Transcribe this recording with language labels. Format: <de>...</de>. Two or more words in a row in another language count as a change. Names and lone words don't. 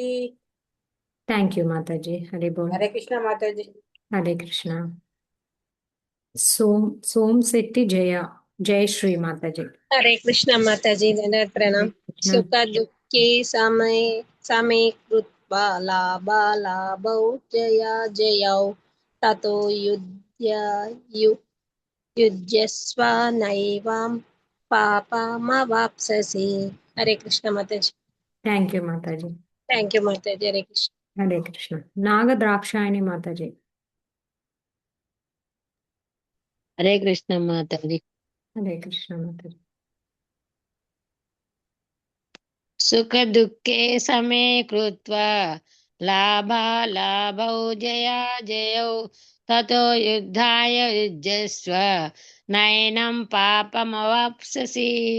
<en>thank you</en> <te>మాతాజీ. హరి బోల్. హరే కృష్ణ మాతాజీ. హరే కృష్ణ. సోమశెట్టి జయశ్రీ మాతాజీ. హరే కృష్ణ మాతాజీ. ప్రణామ్.</te> <sa>సుఖ దుఃఖే సమే लाभालाभौ जया जयौ ततो युज्यस्व नैवं पापमवाप्स्यसि.</sa> <hi>हरे कृष्ण माताजी.</hi> <en>thank you</en> <te>మాతాజీ.</te> <en>thank you</en> <te>మాతాజీ. హరే కృష్ణ. హరే కృష్ణ. నాగద్రాక్షాయణి మాతాజీ. హరే కృష్ణ మాతాజీ. హరే కృష్ణ మాతాజీ.</te> <sa>సుఖ దుఃఖే సమే కృత్వా లాభాలాభౌ జయా జయౌ తతో యుద్ధాయ యుజ్యస్వ నైనం పాపమవాప్స్యసి.</sa>